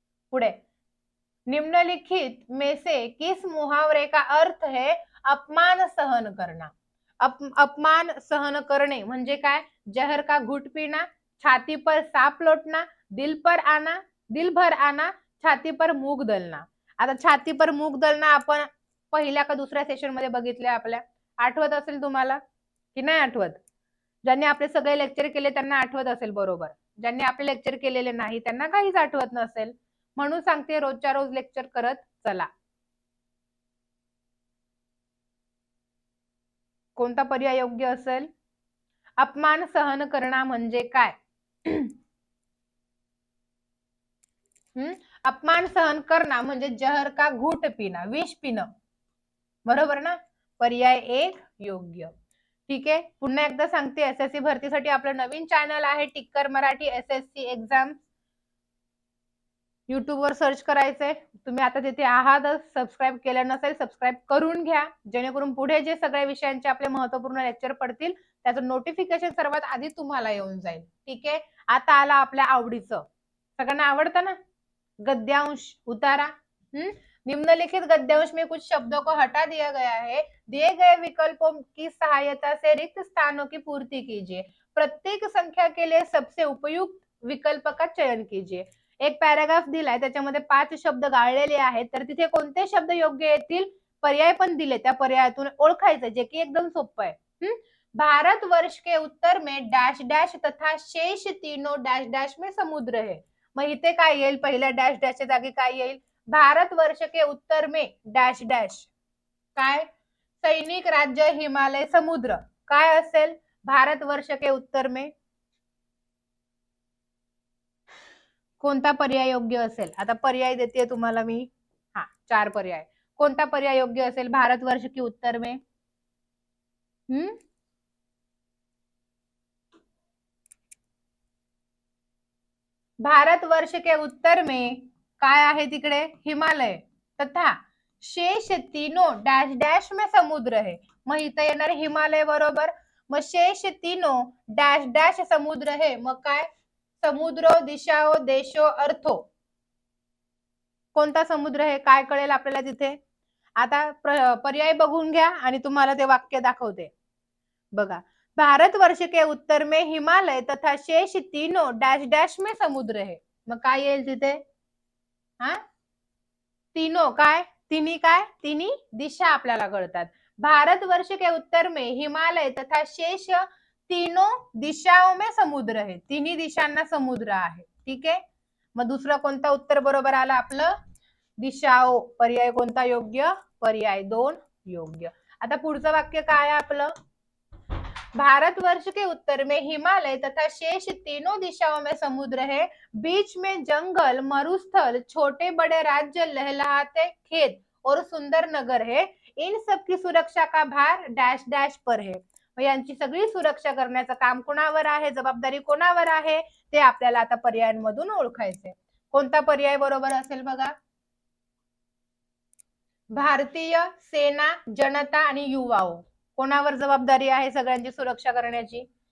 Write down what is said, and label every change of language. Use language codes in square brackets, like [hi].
[hi] पुढे, निम्नलिखित में से किस मुहावरे का अर्थ है अपमान सहन करना. [mr] अपमान सहन करणे म्हणजे काय? [hi] जहर का घुट पीना, छाती पर सांप लोटना, दिल भर आना, छाती पर मूग दलना. [mr] आता [hi] छाती पर मूग दलना [mr] आपण पहिल्या का दुसऱ्या सेशन मध्ये बघितले आपल्या. आठवत असेल तुम्हाला की नाही आठवत? ज्यांनी आपले सगळे लेक्चर केले त्यांना आठवत असेल बरोबर. ज्यांनी आपले लेक्चर केलेले नाही त्यांना काहीच आठवत नसेल. म्हणून सांगते रोजच्या रोज लेक्चर करत चला. कोणता पर्याय योग्य असेल? अपमान सहन करणं म्हणजे काय? अपमान सहन करणं म्हणजे जहर का घूट पिणं, विष पिणं. बरोबर ना? पर्याय 1 योग्य. ठीक आहे. पुन्हा एकदा सांगते एसएससी भरतीसाठी आपलं नवीन चॅनल आहे टिक्कर मराठी एसएससी एक्झाम. YouTube वर सर्च करायचंय. तुम्ही आता तिथे आहातच, सबस्क्राईब केलं नसेल सबस्क्राईब करून घ्या, जेणेकरून पुढे जे सगळ्या विषयांचे आपले महत्त्वपूर्ण लेक्चर पडतील त्याचं नोटिफिकेशन सर्वात आधी तुम्हाला येऊन जाईल. ठीक आहे. आता आला आपल्या आवडीचं, सगळ्यांना आवडतं ना, गद्यांश उतारा. [hi] निम्नलिखित गद्यांश में कुछ शब्दों को हटा दिया गया है, दिए गए विकल्पों की सहायता से रिक्त स्थानों की पूर्ति कीजिए, प्रत्येक संख्या के लिए सबसे उपयुक्त विकल्प का चयन कीजिए. [mr] एक पॅराग्राफ दिलाय, त्याच्यामध्ये 5 शब्द गाळलेले आहेत, तर तिथे कोणते शब्द योग्य येतील? पर्याय पण दिले, त्या पर्यायातून ओळखायचं, जे की एकदम सोपं आहे. [hi] भारत वर्ष के उत्तर में डैश डैश तथा शेष तीनों डैश डैश में समुद्र है. [mr] मग इथे काय येईल? पहिल्या डॅश डॅशच्या जागी काय येईल? [hi] भारत वर्ष के उत्तर में डैश डैश. काय? सैनिक, राज्य, हिमालय, समुद्र. [mr] काय असेल [hi] भारत वर्ष के उत्तर में? [mr] कोणता पर्याय योग्य असेल? आता पर्याय देते तुम्हाला मी. 4 पर्याय. कोणता पर्याय योग्य असेल [hi] भारतवर्ष के उत्तर में? भारतवर्ष के उत्तर में [mr] काय आहे तिकडे? [hi] हिमालय तथा शेष तीनों डॅश डॅश में समुद्र है. [mr] मग इथं येणार हिमालय बरोबर. [hi] मग शेष तीनों डॅश डॅश समुद्र है. [mr] मग काय? समुद्रो, दिशाओ, देशो, अर्थो. कोणता समुद्र आहे? काय कळेल आपल्याला तिथे? आता पर्याय बघून घ्या आणि तुम्हाला ते वाक्य दाखवते. [hi] बघा, भारतवर्ष के उत्तर में हिमालय तथा शेष तीनों डैश डैश में समुद्र है. [mr] मग काय येईल तिथे? तीनों काय? तिन्ही दिशा आपल्याला कळतात. [hi] भारतवर्ष के उत्तर में हिमालय तथा शेष तीनों दिशाओं में समुद्र है. [mr] तिन्ही दिशांना समुद्र आहे. ठीक आहे. मग दुसरा कोणता उत्तर बरोबर आला आपलं? दिशाओ. पर्याय कोणता योग्य? पर्याय 2 योग्य. आता पुढचं वाक्य काय आहे आपलं? [hi] भारतवर्ष के उत्तर में हिमालय तथा शेष तीनों दिशाओं में समुद्र है, बीच में जंगल, मरुस्थल, छोटे बड़े राज्य, लहलहाते खेत और सुंदर नगर है. इन सब की सुरक्षा का भार डैश डैश पर है. [mr] यांची सगळी सुरक्षा करण्याचं काम कोणावर आहे? जबाबदारी कोणावर आहे? ते आपल्याला आता पर्यायांमधून ओळखायचे. कोणता पर्याय बरोबर असेल बघा? भारतीय सेना, जनता आणि युवाओ. कोणावर जबाबदारी आहे सगळ्यांची सुरक्षा करण्याची?